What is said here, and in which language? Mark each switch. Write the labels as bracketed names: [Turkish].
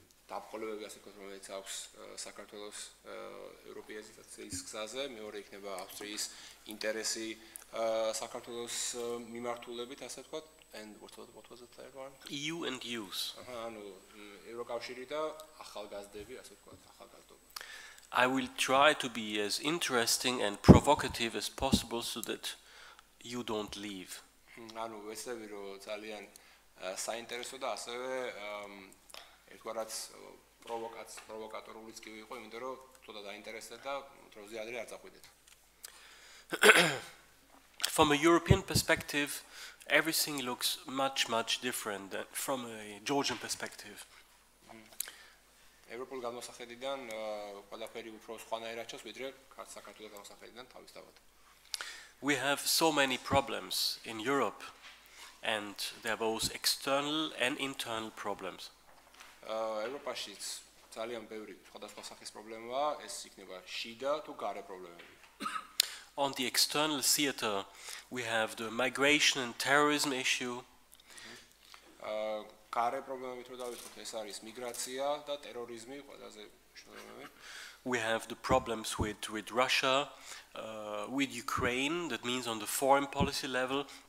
[Georgian] დაბყოლებები ასე ვთქვათ, რომელიც აქვს საქართველოს ევროპეიზაციის გზაზე, მეორე იქნება ავსტრიის ინტერესი საქართველოს მიმართულებით, ასე ვთქვათ, [English] and what was the third one? EU and youth. [Georgian] ანუ ევროკავშირი და ახალგაზრდები, ასე ვთქვათ, ახალგაზრდობა. [English] I will try to be as interesting and provocative as possible so that you don't leave. [Georgian] ანუ ვეცდები რომ ძალიან საინტერესო და ასევე ერთგვარად პროვოკატორულიც კი ვიყო, იმიტომ რომ ცოტა დაინტერესდეთ და დროზე ადრე არ წახვიდეთ. [English] From a European perspective, everything looks much different than from a Georgian perspective. [Georgian] ევროპულ გამოსახედიდან ყველაფერი უფრო სხვანაირად ჩანს, ვიდრე საქართველოს გამოსახედიდან თავისთავად. [English] We have so many problems in Europe, and there are both external and internal problems. [Georgian] ევროპაშიც ძალიან ბევრი სხვადასხვა სახის პრობლემაა, ეს იქნება შიდა თუ გარე პრობლემები. [English] On the external theater, we have the migration and terrorism issue. [Georgian] გარე პრობლემებით რო დავიწყოთ, ეს არის მიგრაცია და ტერორიზმი, ყველაზე მნიშვნელოვანი. [English] We have the problems with Russia, with Ukraine, that means on the foreign policy level.